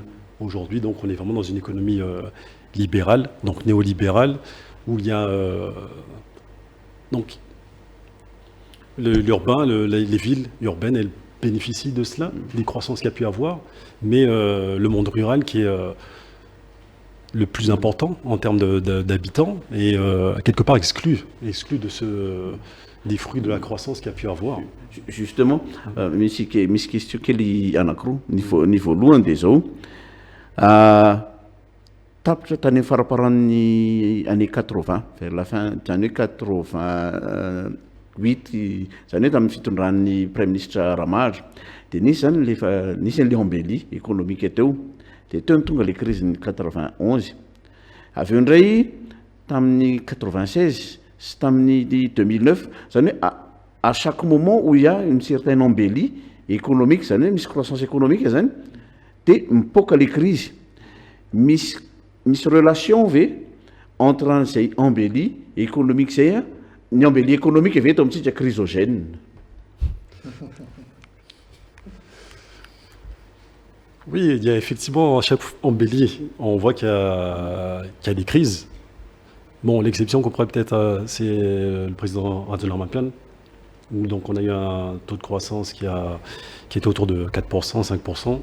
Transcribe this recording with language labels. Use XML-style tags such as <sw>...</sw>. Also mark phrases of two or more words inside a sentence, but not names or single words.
<fr>Aujourd'hui, donc on est vraiment dans une économie libérale, donc néolibérale, où il y a donc l'urbain, les villes urbaines, elles bénéficient de cela, des croissances qu'il y a pu avoir, mais le monde rural qui est le plus important en termes d'habitants est quelque part exclu des fruits de la croissance qu'il y a pu avoir. Justement,</fr> <mg>misy question kely anankiroa ny voalohany dia zao tapitra tany faraparan'ny année 80</mg> <fr>vers la fin des années 88</fr> <mg>zany hoe tamin'ny fitondran'ny</mg> <fr>Premier ministre</fr> <mg>Ramage dia nisy zany nisy an'le</mg> <fr>embellie économique</fr> <mg>teo dia teo ny tonga le crise ny 91 avy eo indray tamin'ny 96 sy tamin'ny 2009 zany hoe</mg> <fr>à chaque moment où il y a une certaine embellie économique</fr> <mg>zany hoe misy</mg> <fr>croissance économique</fr> <mg>zany dia mipoaka le crise misy relation ve entre an'izay</mg> <fr>embellie économique</fr> <mg>zay ny</mg> <fr>embellie économique</fr> <mg>ave eto amintsika chrysogène.</mg> <fr>Oui, il y a effectivement à chaque embellie, on voit qu'il y a des crises. Bon, l'exception qu'on pourrait peut-être, c'est le président Ratsir, où donc on a eu un taux de croissance qui était autour de 4%, 5%.</fr>